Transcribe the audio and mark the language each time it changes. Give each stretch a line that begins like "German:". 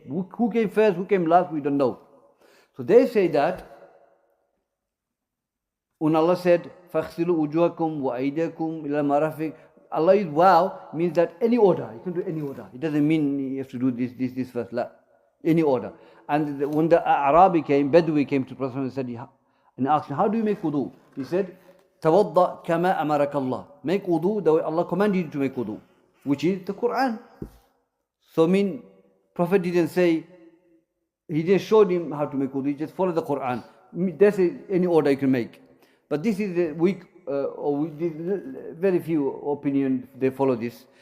English: Who came first, who came last, we don't know. So they say that when Allah said,
Arabic: فَاغْسِلُوا وُجُوهَكُمْ وَأَيْدِيَكُمْ إِلَى الْمَرَافِقِ,
English: Allah is wow means that any order. You can do any order. It doesn't mean you have to do this first. La. Any order. And when the Arabi came, Bedouin came to Prophet and said, and asked him, how do you make wudu? He said,
Arabic: تَوَضَّأْ كَمَا أَمَرَكَ اللَّهِ.
English: Make wudu the way Allah commanded you to make wudu, which is the Quran. So Prophet didn't say, he just showed him how to make wudu, he just followed the Quran. That's any order you can make. But this is the weak, very few opinions, they follow this.